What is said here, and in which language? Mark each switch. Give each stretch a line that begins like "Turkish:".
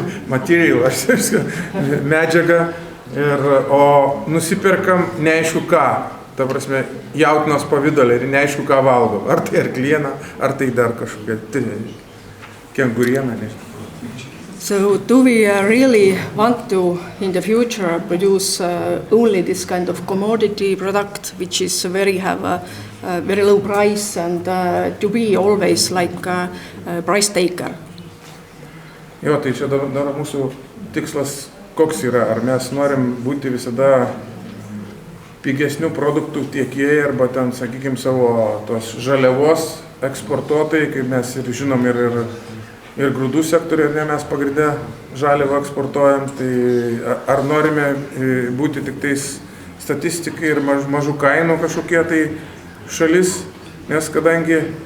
Lithuanian: Material, medžiagą. O nusipirkam neaišku ką, ta prasme, jautienos pavidalą ir neaišku ką valgom. Ar tai arklieną, ar tai dar kažkokia kengurieną, nežinau.
English: So do we really want to, in the future, produce only this kind of commodity product, which is have a very low price, and to be always like a price taker?
Lithuanian: Jo, tai čia dar mūsų tikslas koks yra, ar mes norim būti visada pigesnių produktų tiekėjai, arba ten, sakykime, savo tos žaliavos eksportuotojai, kaip mes ir žinom, ir grūdų sektoriuje mes pagrindę žaliavą eksportuojam, tai ar norime būti tik tais statistikai ir mažų kainų kažkokie tai šalis, nes kadangi